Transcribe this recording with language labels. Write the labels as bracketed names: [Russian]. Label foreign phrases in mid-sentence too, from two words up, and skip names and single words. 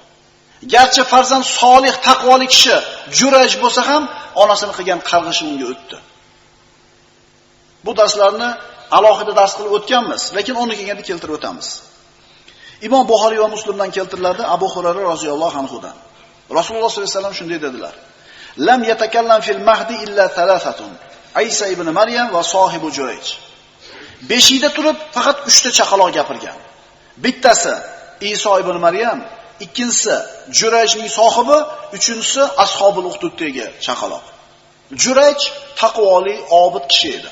[Uzbek] Garchi farzand solih, taqvoli kishi juraj bo'lsa ham onasini qilgan qarg'ishi unga o'tdi. Bu darslarni alohida dars qilib o'tganmiz, lekin uni kelganda keltirib o'tamiz. Imom Buxoriy va Muslimdan keltiriladi Abu Hurayra roziyallohu anhudan. Rasululloh [Arabic] صلى الله عليه وسلم [Uzbek] shunday dedilar: [Arabic] "لم يتكلم في المهد إلا ثلاثة. عيسى ابن مريم وصاحب جريج." [Uzbek] Beshikda turib faqat 3 ta chaqaloq gapirgan. Bittasi Iso ibn Maryam, ikkinchisi Jurayjning sohibi, uchinchisi Ashobul Uxduddagi chaqaloq. Jurayj taqvoli, obid kishi edi.